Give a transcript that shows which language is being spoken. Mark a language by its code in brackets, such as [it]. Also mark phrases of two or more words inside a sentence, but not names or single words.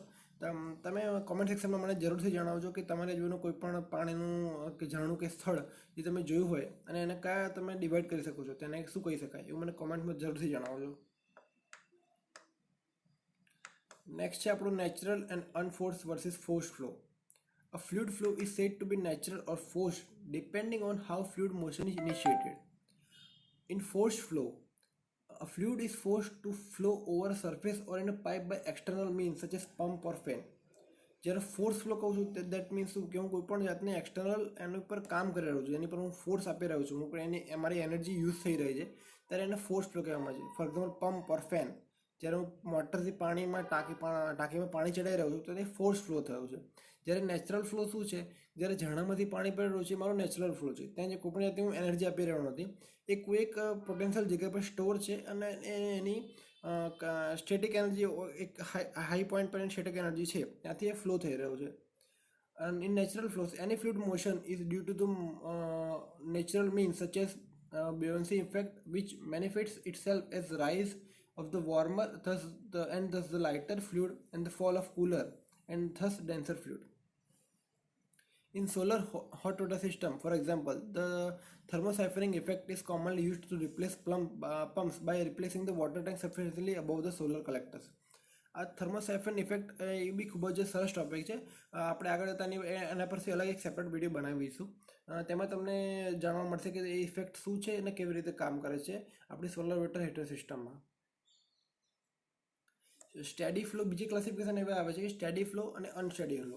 [gu] તમે કોમેન્ટ સેક્શનમાં મને જરૂરથી જણાવજો કે તમારે જોવાનું કોઈ પણ પાણીનું કે ઝરણું કે સ્થળ જે તમે જોયું હોય અને એને કયા તમે ડિવાઈડ કરી શકો છો, તેને શું કહી શકાય એવું મને કોમેન્ટમાં જરૂરથી જણાવજો. નેક્સ્ટ છે આપણું [en] natural and unforced versus forced flow. A fluid flow is said to be natural or forced depending on how fluid motion is initiated. In forced flow, a fluid is forced to flow over a surface or in a pipe by external means such as pump or fan. [gu] જ્યારે [en] force flow [gu] કહું છું [en] that means [gu] શું કે હું કોઈ પણ જાતની એક્સટર્નલ એની ઉપર કામ કરી રહ્યો છું, એની પર હું ફોર્સ આપી રહ્યો છું, હું પણ એની મારી [en] energy use [gu] થઈ રહી છે ત્યારે એને [en] force flow [gu] કહેવામાં આવે છે. [en] for example pump or fan [gu] જ્યારે હું મોટરથી ટાંકીમાં પાણી ચડાવી રહ્યો છું તો તે [en] force flow [gu] થયો છે. જ્યારે [en] natural flow [gu] શું છે, જ્યારે ઝરણામાંથી પાણી પડી રહ્યું છે મારો [en] natural flow [gu] છે. ત્યાં જે કોઈ પણ જાતની હું એનર્જી આપી રહ્યો નથી, એ કોઈ એક પોટેન્શિયલ જગ્યા પર સ્ટોર છે અને એની [en] static energy [gu] એક [en] high point [gu] પર [en] static energy [gu] છે ત્યાંથી એ ફ્લો થઈ રહ્યો છે. [en] And in natural flows, any fluid motion is due to the natural means such as buoyancy effect, which manifests itself as rise of the warmer, thus the lighter fluid, and the fall of cooler, and thus denser fluid. In solar hot water system, for example, the thermosiphoning effect is commonly used to replace pumps by replacing the water tank sufficiently above the solar collectors. [gu] આ [en] thermosiphon effect [gu] એ બી ખૂબ જ સરસ ટોપિક છે. આપણે આગળ જતાની એના પરથી અલગ એક [en] separate video [gu] બનાવીશું. તેમાં તમને જાણવા મળશે કે એ ઇફેક્ટ શું છે અને કેવી રીતે કામ કરે છે આપણી [en] solar water heater system. steady flow, [gu] બીજી ક્લાસિફિકેશન એવા આવે છે કે [en] steady flow [gu] અને [en] unsteady flow.